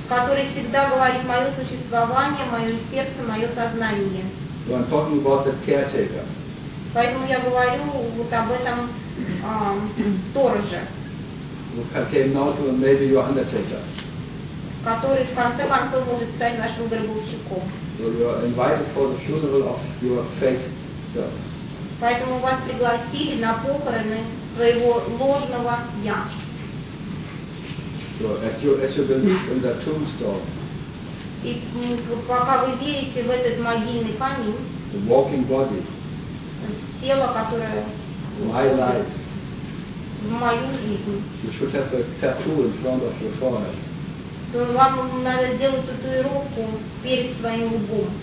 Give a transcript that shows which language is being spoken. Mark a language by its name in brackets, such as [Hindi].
[Russian] Который всегда говорит мое существование, мое сердце, мое сознание. [English] So I'm talking about the caretaker. [Russian] Поэтому я говорю вот об этом стороже. [English] Okay, now to maybe your undertaker. [Russian] Который в конце концов может стать вашим гробовщиком. [English] So you are invited for the funeral of your fake self. [Russian] Поэтому вас пригласили на похороны своего ложного я. [English] So as you believe in the tombstone. [Russian] И пока вы верите в этот могильный камень. [English] The walking body. [Russian] Тело, которое. [English] My life. [Russian] В мою жизнь. [English] You should have a tattoo in front of your forehead. [Russian] То вам надо делать татуировку перед своим лбом.